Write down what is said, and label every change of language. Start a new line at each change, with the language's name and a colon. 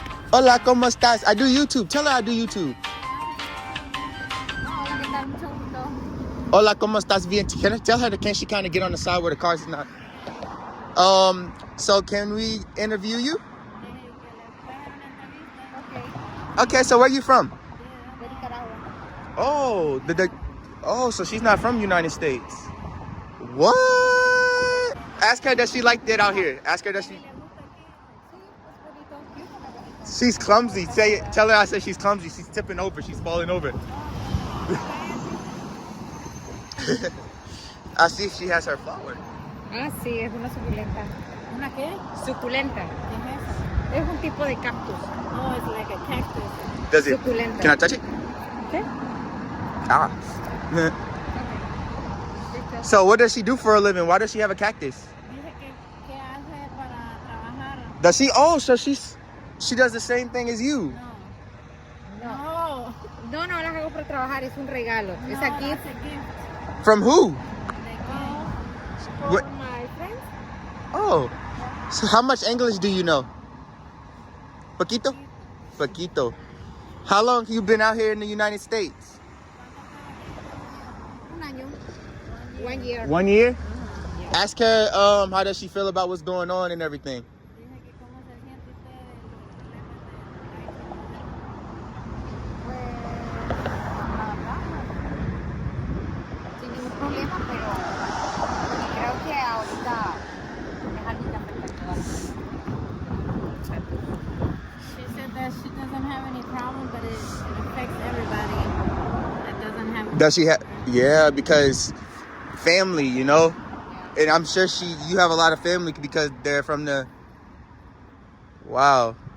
Spanish: Hola, ¿cómo estás?
English: I do YouTube. Tell her I do YouTube.
Spanish: Hola, ¿qué tal? Mucho Hola, ¿cómo estás? Bien.
English: Can I tell her can she kind of get on the side where the cars is not? So can we interview you? Okay, so where you from? Oh, oh, so she's not from United States. What? Ask her does she like it out here. Ask her does she. She's clumsy. Tell her I said she's clumsy. She's tipping over. She's falling over. I see if she has her flower.
Spanish: Ah, sí, es una suculenta. ¿Una qué? Suculenta. ¿Qué es eso? Es un tipo de cactus.
English: Oh, it's like a cactus. Does it?
Spanish: Suculenta.
English: Can I touch it?
Spanish: Sí. Ah.
English: So what does she do for a living? Why does she have a cactus?
Spanish: Dice que hace para trabajar.
English: Does she? Oh, so she does the same thing as you.
Spanish: No. No, no las hago por trabajar, es un regalo. No, Es aquí.
English: that's a gift. From who? For What? my friends. Oh. So how much English do you know?
Spanish: Poquito? Poquito.
English: How long have you been out here in the United States?
Spanish: Un año.
English: 1 year. 1 year? Yeah. Ask her how does she feel about what's going on and everything.
Spanish: Dice que cómo se siente usted Sin ningún problema, pero creo que ahorita es algo que afecta a todas.
English: She said that she doesn't have any problem, but it affects everybody that doesn't have. Does she have? Yeah, because family, you know, and I'm sure you have a lot of family because they're from the. Wow.